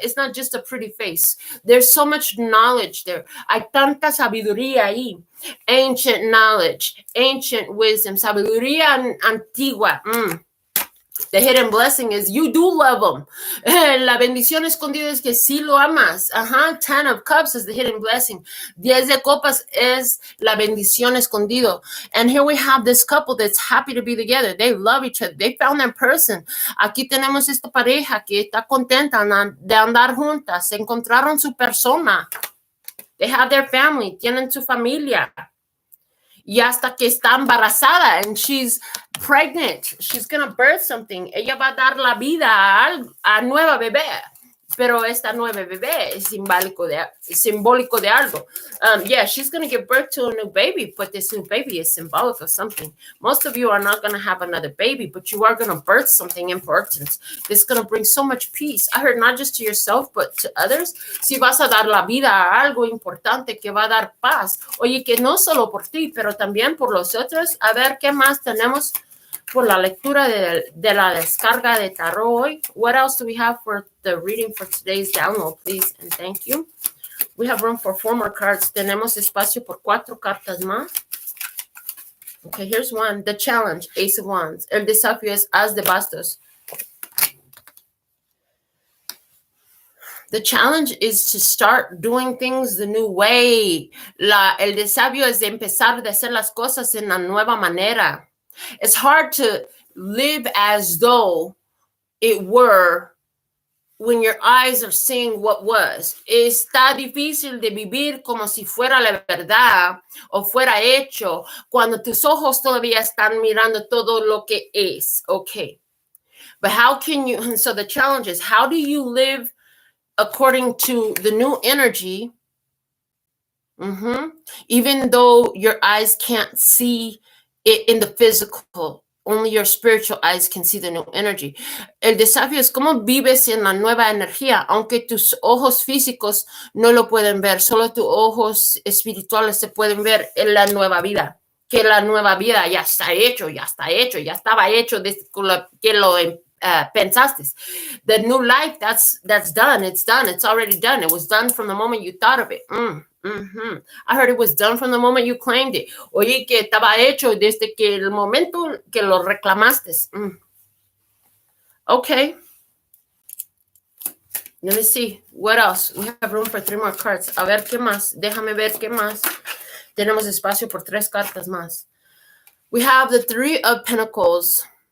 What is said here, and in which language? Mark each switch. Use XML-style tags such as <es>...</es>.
<en>It's not just a pretty face. There's so much knowledge there.</en> <es>Hay tanta sabiduría ahí.</es> <en>Ancient knowledge, ancient wisdom,</en> <es>sabiduría antigua.</es> <en>The hidden blessing is you do love them.</en> <es>La bendición escondida es que sí lo amas.</es> <en>10 of cups is the hidden blessing.</en> <es>10 de copas es la bendición escondido.</es> <en>And here we have this couple that's happy to be together. They love each other. They found their person.</en> <es>Aquí tenemos esta pareja que está contenta de andar juntas. Se encontraron su persona.</es> <en>They have their family.</en> <es>Tienen su familia. Y hasta que está embarazada</es> <en>and she's pregnant, she's going to birth something.</en> <es>Ella va a dar la vida a nueva bebé. Pero esta nueva bebé es simbólico de algo.</es> <en>Yeah, she's going to give birth to a new baby, but this new baby is symbolic of something. Most of you are not going to have another baby, but you are going to birth something important. It's going to bring so much peace. I heard not just to yourself, but to others.</en> <es>Si vas a dar la vida a algo importante que va a dar paz. Oye, que no solo por ti, pero también por los otros. A ver, ¿qué más tenemos? por la lectura de la descarga de tarot hoy.</es> <en>What else do we have for the reading for today's download, please? And thank you. We have room for 4 more cards.</en> <es>Tenemos espacio por 4 cartas más.</es> <en>Okay, here's one. The challenge, Ace of Wands.</en> <es>El desafío es As de Bastos.</es> <en>The challenge is to start doing things the new way.</en> <es>El desafío es de empezar de hacer las cosas en la nueva manera.</es> <en>It's hard to live as though it were when your eyes are seeing what was.</en> <es>Está difícil de vivir como si fuera la verdad o fuera hecho cuando tus ojos todavía están mirando todo lo que es.</es> <en>Okay. But how can you, and so the challenge is, how do you live according to the new energy, even though your eyes can't see it in the physical? Only your spiritual eyes can see the new energy.</en> <es>El desafío es cómo vives en la nueva energía, aunque tus ojos físicos no lo pueden ver, solo tus ojos espirituales se pueden ver en la nueva vida. Que la nueva vida ya está hecho, ya estaba hecho desde que lo pensaste.</es> <en>The new life, that's done. It's done. It's already done. It was done from the moment you thought of it. I heard it was done from the moment you claimed it.</en> <es>Oye, que estaba hecho desde que el momento que lo reclamaste.</es> <en>Okay. Let me see. What else? We have room for 3 more cards.</en> <es>A ver, ¿qué más? Déjame ver qué más. Tenemos espacio por 3 cartas más.</es> <en>We have the 3 of Pentacles.</en>